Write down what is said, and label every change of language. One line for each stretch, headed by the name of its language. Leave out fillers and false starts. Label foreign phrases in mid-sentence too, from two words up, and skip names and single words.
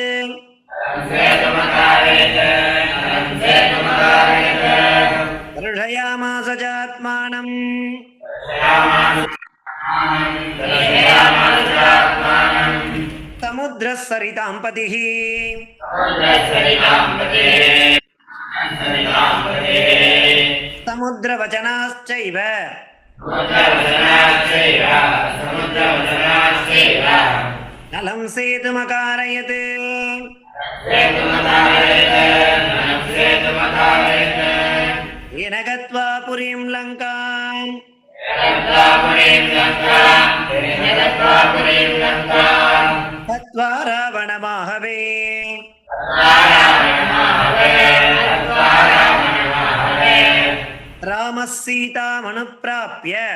Sanskrit: दर्शयामास चात्मानं समुद्रः सरितां पतिः समुद्रवचनाच्चैव नलं सेतुमकारयत् येन गत्वा पुरीं लङ्काम् हत्वा रावणमाहवे रामः सीतामनुप्राप्य